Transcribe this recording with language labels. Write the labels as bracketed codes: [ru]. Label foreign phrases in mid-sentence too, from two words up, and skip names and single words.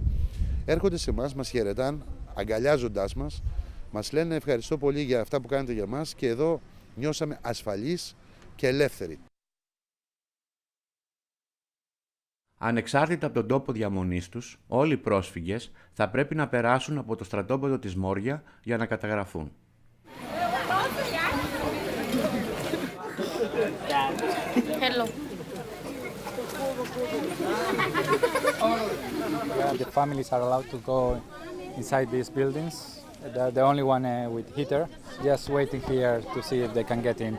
[el] Έρχονται σε εμάς, μας χαιρετάν, αγκαλιάζοντάς μας, μας λένε ευχαριστώ πολύ για αυτά που κάνετε για μας και εδώ νιώσαμε ασφαλείς και ελεύθεροι. Ανεξάρτητα από τον τόπο διαμονής τους, όλοι οι πρόσφυγες θα πρέπει να περάσουν από το στρατόπεδο της Μόρια για να καταγραφούν. [en] Hello. The families are allowed to go inside these buildings. They're the only one with heater, just waiting here to see if they can get in.